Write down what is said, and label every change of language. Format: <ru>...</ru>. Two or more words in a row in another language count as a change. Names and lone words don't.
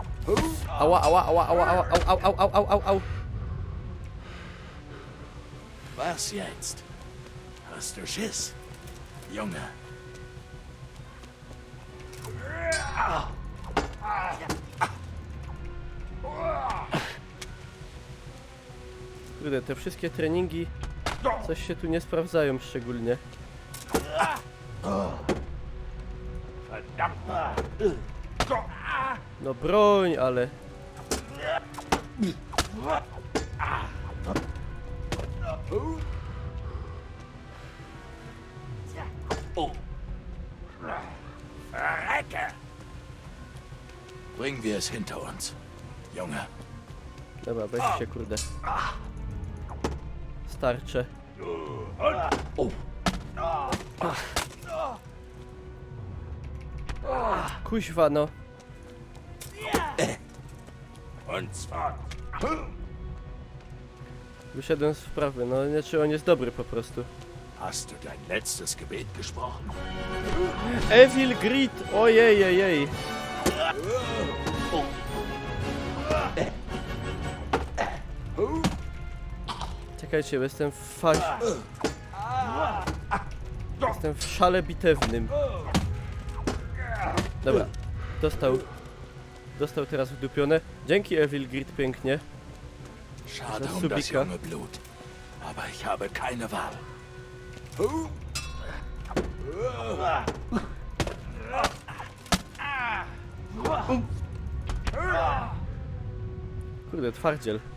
<pl>Ała, ała, ała, ała, ała,</pl> <de>au, au, au, au, au, au, au. Was jetzt? Hast du Schiss, Junge?</de> <pl>Kurde, te wszystkie treningi coś się tu nie sprawdzają szczególnie. No broń, ale...</pl> <de>Verrecke! Bringen wir es hinter uns, Junge.</de> <pl>Dobra, weź się, kurde. Starcze. Kuźwa, no.</pl> <de>Und zwar</de> <pl>Wyszedłem z wprawy, no nie, czy on jest dobry po prostu.</pl> <de>hast du dein letztes Gebet gesprochen.</de> <pl>Evil Grid! Ojej, ojej. Czekajcie, bo jestem w Jestem w szale bitewnym. Dobra, dostał teraz wdupione. Dzięki Evil Grid, pięknie.</pl> <de>Schade Das um das Subika. junge Blut. Aber ich habe keine Wahl.</de> <pl>Kurde, twardziel.</pl>